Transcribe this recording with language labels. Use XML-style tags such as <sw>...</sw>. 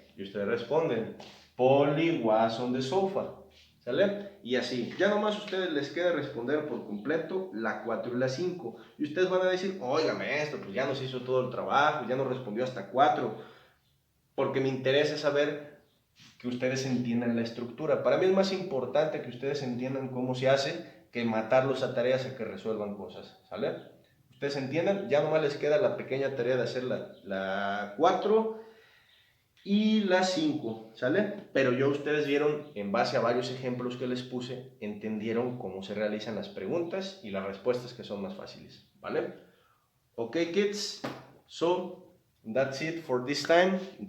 <es>Y ustedes responden,</es> <en>Polly was on the sofa.</en> <es>¿Sale? Y así. Ya nomás a ustedes les queda responder por completo la 4 y la 5. Y ustedes van a decir, oiga maestro, pues ya nos hizo todo el trabajo, ya nos respondió hasta 4. Porque me interesa saber que ustedes entiendan la estructura. Para mí es más importante que ustedes entiendan cómo se hace que matarlos a tareas a que resuelvan cosas. ¿Sale? Ustedes entiendan, ya nomás les queda la pequeña tarea de hacer la 4 y la 5, ¿sale? Pero yo ustedes vieron, en base a varios ejemplos que les puse, entendieron cómo se realizan las preguntas y las respuestas que son más fáciles, ¿vale?</es> <en>Okay, kids, so that's it for this time.</en>